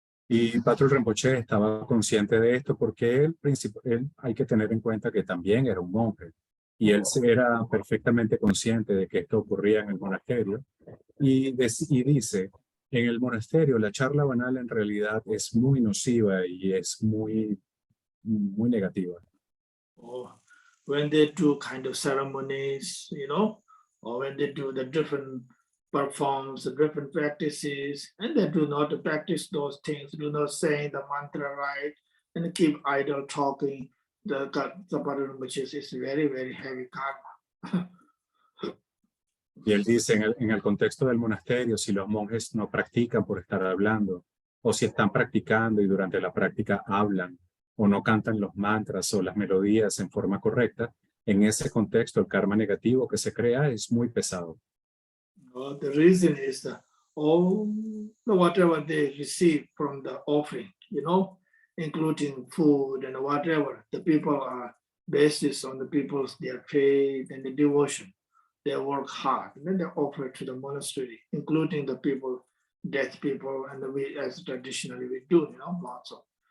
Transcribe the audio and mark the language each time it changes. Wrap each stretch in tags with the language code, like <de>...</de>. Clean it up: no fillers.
<es>Y Patrul Rimpoche estaba consciente de esto porque él hay que tener en cuenta que también era un monje. Y él era perfectamente consciente de que esto ocurría en el monasterio. Y dice, En el monasterio, la charla banal en realidad es muy nociva y es muy negativa.</es> <en>Or when they do kind of ceremonies, or when they do the different performs, the different practices, and they do not practice those things, do not say the mantra right, and keep idle talking, the Patrul Rimpoche is very, very heavy karma.</en> <es>Y él dice, en el contexto del monasterio, si los monjes no practican por estar hablando, o si están practicando y durante la práctica hablan, o no cantan los mantras o las melodías en forma correcta, en ese contexto el karma negativo que se crea es muy pesado.</es> <en>The reason is that all whatever they receive from the offering, including food and whatever, the people are based on the people's their faith and the devotion. They work hard, and then they offer it to the monastery, including the people, dead people, and we, as traditionally we do, lots of.</en>